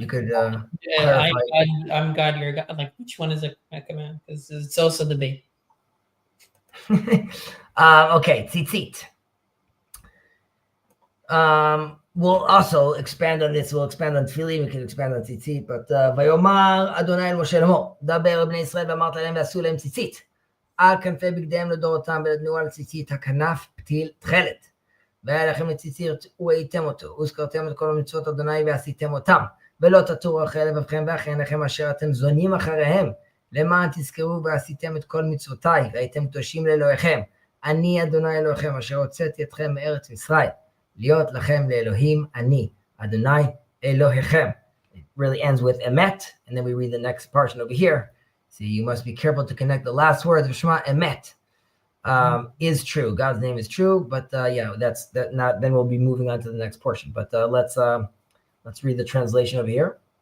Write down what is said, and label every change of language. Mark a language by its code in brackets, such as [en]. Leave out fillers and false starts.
[en] You could I'm clarify. God, you're God. Like which one is a command? Because it's also debate. Okay, tzitzit. We'll also expand on this. We'll expand on tefillin. We can expand on tzitzit. But [he] ויאמר אדוני אל משה לאמור, דבר אל בני ישראל ואמרת להם ועשו להם ציצית. על כנפי בגדיהם לדורותם ונתנו על ציצית הכנף פתיל תכלת. והיה לכם לציצית וראיתם אותו, וזכרתם את כל המצוות אדוני ועשיתם אותם. ולא תטורו אחרי לבבכם ואחרי עיניכם אשר אתם זונים אחריהם. למען תזכרו ועשיתם את כל מצוותיי, והייתם קדושים לאלוהיכם. אני אדוני אלוהיכם אשר הוצאתי אתכם מארץ מצרים. להיות לכם לאלוהים אני, אדוני אלוהיכם. [en] It really ends with emet, and then we read the next portion over here. See, you must be careful to connect the last words of Shema, emet. Is true. God's name is true, but yeah, that's that. Not then we'll be moving on to the next portion. But let's read the translation over here.